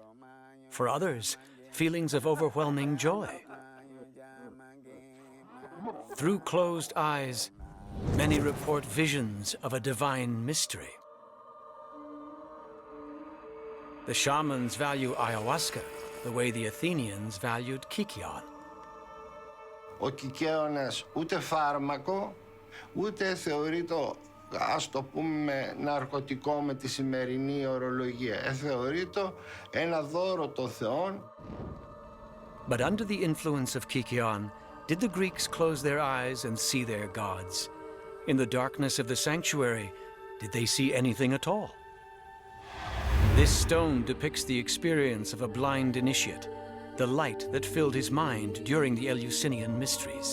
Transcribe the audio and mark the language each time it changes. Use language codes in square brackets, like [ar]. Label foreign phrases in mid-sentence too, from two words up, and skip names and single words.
[en] For others, feelings of overwhelming joy. Through closed eyes, many report visions of a divine mystery. The shamans value ayahuasca the way the Athenians valued kykeon. [el] Ο κικαίωνας ούτε φάρμακο, ούτε θεωρείται, ας το πούμε, ναρκωτικό με τη σημερινή ορολογία. Θεωρείται ένα δώρο των θεών. [en] But under the influence of kykeon, did the Greeks close their eyes and see their gods? In the darkness of the sanctuary, did they see anything at all? This stone depicts the experience of a blind initiate, the light that filled his mind during the Eleusinian mysteries.